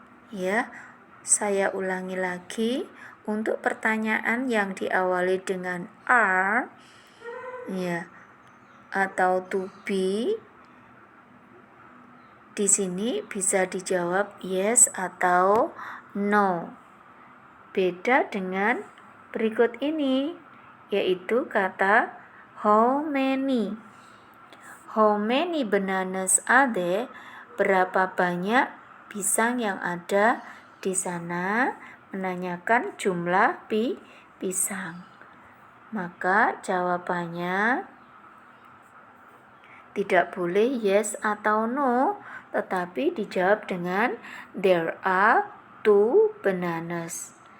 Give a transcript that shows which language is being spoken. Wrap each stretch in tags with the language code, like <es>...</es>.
<id>Ya, saya ulangi lagi. Untuk pertanyaan yang diawali dengan are, ya, atau to be, di sini bisa dijawab yes atau no. Beda dengan berikut ini, yaitu kata how many.</id> <en>How many bananas are there?</en> <id>Berapa banyak pisang yang ada di sana? Menanyakan jumlah pisang. Maka jawabannya tidak boleh yes atau no, tetapi dijawab dengan</id> <en>there are 2 bananas.</en>